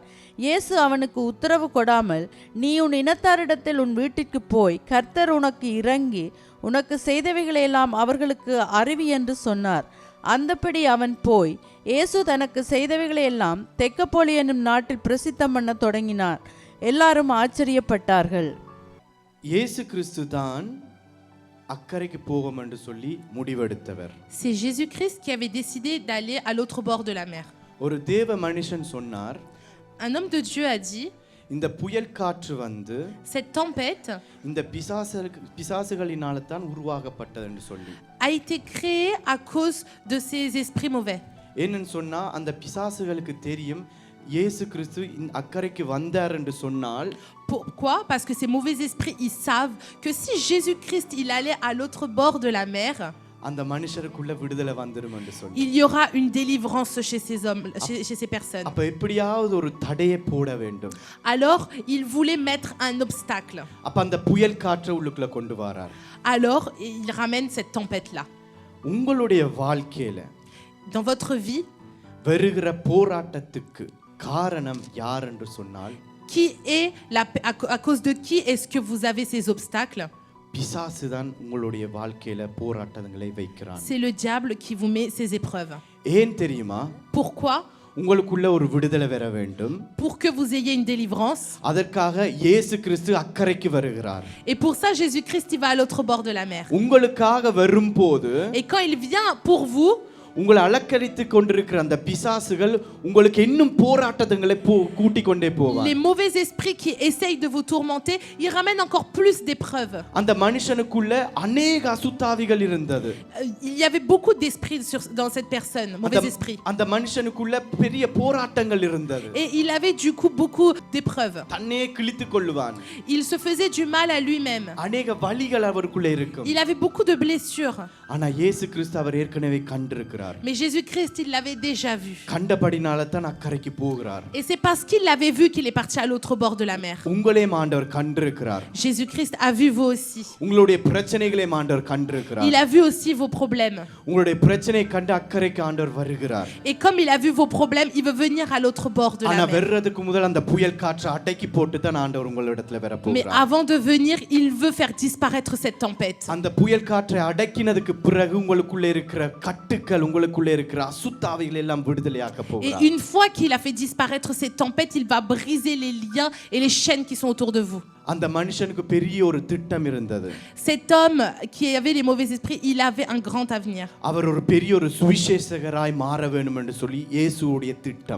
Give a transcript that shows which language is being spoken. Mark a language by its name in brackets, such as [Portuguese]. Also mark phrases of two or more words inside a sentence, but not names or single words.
[Tamil] இயேசு அவனுக்கு உத்தரவு கொடாமல், நீ உன் இனத்தாரிடத்தில் உன் வீட்டிற்கு போய் கர்த்தர் உனக்கு இறங்கி உனக்கு செய்தவைகளையெல்லாம் அவர்களுக்கு அறிவி என்று சொன்னார். அந்தபடி அவன் போய் இயேசு தனக்கு செய்தவைகளையெல்லாம் தெக்கப்போலி என்னும் நாட்டில் பிரசித்தம் பண்ண தொடங்கினார். எல்லாரும் ஆச்சரியப்பட்டார்கள். இயேசு கிறிஸ்து தான் அக்கறைக்கு போகும் என்று சொல்லி முடிவெடுத்தவர். [French] C'est Jésus-Christ qui avait décidé d'aller à l'autre bord de la mer. [Tamil] ஒரு தேவ மனுஷன் சொன்னார், [French] Un homme de Dieu a dit, [Tamil] இந்த புயல் காற்று வந்து [French] cette tempête [Tamil] இந்த பிசாசுகளினால தான் உருவாக்கப்பட்டது என்று சொல்லி, [French] a été créée à cause de ces esprits mauvais. [Tamil] ஏன்னு சொன்னா அந்த பிசாசுகளுக்கு தெரியும் இயேசு கிறிஸ்து அக்கறைக்கு வந்தார் என்று சொன்னால். [French] Pourquoi? Parce que ces mauvais esprits, ils savent que si Jésus-Christ il allait à l'autre bord de la mer, [Tamil] அந்த மனுஷருக்குள்ள விடுதலை வந்துரும் என்று சொல்லி, [French] il y aura une délivrance chez ces hommes, chez ces personnes. [Tamil] அப்ப எப்படியாவது ஒரு தடையை போட வேண்டும். [French] Alors, il voulait mettre un obstacle. [Tamil] அப்ப அந்த புயல் காற்றை உள்ளுக்குள்ள கொண்டு வரார். [French] Alors, il ramène cette tempête-là. [Tamil] உங்களுடைய வாழ்க்கையில [French] Dans votre vie, [Tamil] வருகிற போராட்டத்துக்கு காரணம் யார் என்று சொன்னால், [French] qui est à cause de qui est-ce que vous avez ces obstacles? [Tamil] பிசாசு தான் உங்களுடைய வாழ்க்கையில போராட்டங்களை வைக்கிறான். [French] C'est le diable qui vous met ces épreuves. [Tamil] ஏன் தெரியுமா? [French] Pourquoi? [Tamil] உங்களுக்குள்ள ஒரு விடுதலை வர வேண்டும். [French] Pour que vous ayez une délivrance. [Tamil] அதற்காக இயேசு கிறிஸ்து அக்கறைக்கு வருகிறார். [French] Et pour ça Jésus-Christ il va à l'autre bord de la mer. [Tamil] உங்களுக்காக வரும்போது, [French] et quand il vient pour vous, [Tamil] உங்களை அலக்கழித்து கொண்டிருக்கிற அந்த பிசாசுகள் உங்களுக்கு இன்னும் போராட்டங்களை கூட்டி கொண்டே போவாங்க. [French] Les mauvais esprits qui essayent de vous tourmenter, ils ramènent encore plus d'épreuves. [Tamil] அந்த மனுஷனுக்குள்ள अनेक அசுத்தாவிகள் இருந்தது. [French] Il y avait beaucoup d'esprits dans cette personne, mauvais esprits. [Tamil] அந்த மனுஷனுக்குள்ள பெரிய போராட்டங்கள் இருந்தது. [French] Et il avait du coup beaucoup d'épreuves. [Tamil] தன்னை கிழித்துக் கொள்வான். [French] Il se faisait du mal à lui-même. [Tamil] अनेक வலிகள் அவருக்குள்ள இருக்கும். [French] Il avait beaucoup de blessures. [Tamil] ஆனா இயேசு கிறிஸ்து அவர் ஏற்கனவே கண்டிருக்கிறார். இருக்கிறார். [French] Mais Jésus-Christ, il l'avait déjà vu. [Tamil] கண்டபடினால தான் அக்கறைக்கு போகிறார். [French] Et c'est parce qu'il l'avait vu qu'il est parti à l'autre bord de la mer. [Tamil] உங்களையும் ஆண்டவர் கண்டிருக்கிறார். [French] Jésus-Christ a vu vous aussi. [Tamil] உங்களுடைய பிரச்சனைகளையும் ஆண்டவர் கண்டிருக்கிறார். [French] Il a vu aussi vos problèmes. [Tamil] உங்களுடைய பிரச்சனையை கண்டு அக்கறைக்கு ஆண்டவர் வருகிறார். [French] Et comme il a vu vos problèmes, il veut venir à l'autre bord de la [Tamil] ஆனா [French] mer. [Tamil] வர்றதுக்கு முதல்ல அந்த புயல் காற்றை அடக்கி போட்டு தான் ஆண்டவர் உங்களிடத்துல வர [French] Mais [Tamil] போகிறார். [French] avant de venir, il veut faire disparaître cette tempête. [Tamil] அந்த புயல் காற்றை அடக்கினதுக்கு பிறகு உங்களுக்குள்ள இருக்கிற கட்டுக்கள், உங்களுக்குள்ள இருக்கிற அசுத்தாவிகள் எல்லாம் விடுதலையாக்க [French] Et [Tamil] போகிறார். [French] une fois qu'il a fait disparaître cette tempête, il va briser les liens et les chaînes qui sont autour de vous. [Tamil] அந்த மனுஷனுக்கு பெரிய ஒரு திட்டம் இருந்தது. [French] Cet homme qui avait les mauvais esprits, il avait un grand avenir. [Tamil] அவர் ஒரு பெரிய ஒரு சுவிசேஷகராய் மாற வேண்டும் என்று சொல்லி இயேசுவுடைய திட்டம்.